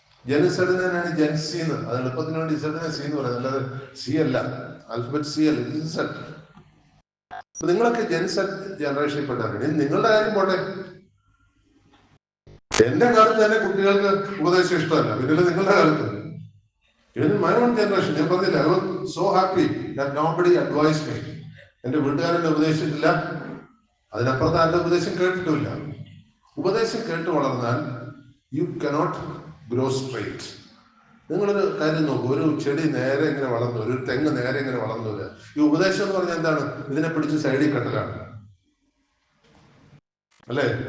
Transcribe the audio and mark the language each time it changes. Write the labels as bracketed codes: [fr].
[ml] ജെൻസെഡിന് തന്നെയാണ് ജെൻസി എന്ന്. അത് എളുപ്പത്തിന് വേണ്ടി സെഡിനെ സി എന്ന് പറയുന്നത്, അല്ലാതെ സി അല്ല, ആൽഫബറ്റ് സി അല്ല, ജെൻസെഡ്. നിങ്ങളൊക്കെ ജെൻസെഡ് ജനറേഷനിൽപ്പെട്ടവരാണ്. നിങ്ങളുടെ കാര്യം പോട്ടെ. എന്റെ കാലത്ത് തന്നെ കുട്ടികൾക്ക് ഉപദേശം ഇഷ്ടമല്ല, പിന്നെ നിങ്ങളുടെ കാലത്ത്. [en] Even in my own generation, [ml] ഞാൻ പറഞ്ഞില്ല, [en] I was so happy that nobody advised me. [ml] എന്റെ വീട്ടുകാരെന്നെ ഉപദേശിച്ചിട്ടില്ല, അതിനപ്പുറത്ത് ആരുടെ ഉപദേശം കേട്ടിട്ടില്ല. ഉപദേശം കേട്ട് വളർന്നാൽ [en] You cannot grow straight. [ml] നിങ്ങളൊരു കാര്യം നോക്കൂ, ഒരു ചെടി നേരെ ഇങ്ങനെ വളർന്നു, ഒരു തെങ്ങ് നേരെ ഇങ്ങനെ വളർന്നു വരിക. ഈ ഉപദേശം എന്ന് പറഞ്ഞാൽ എന്താണ്? ഇതിനെ പിടിച്ച് സൈഡിൽ കെട്ടലാണ്, അല്ലേ?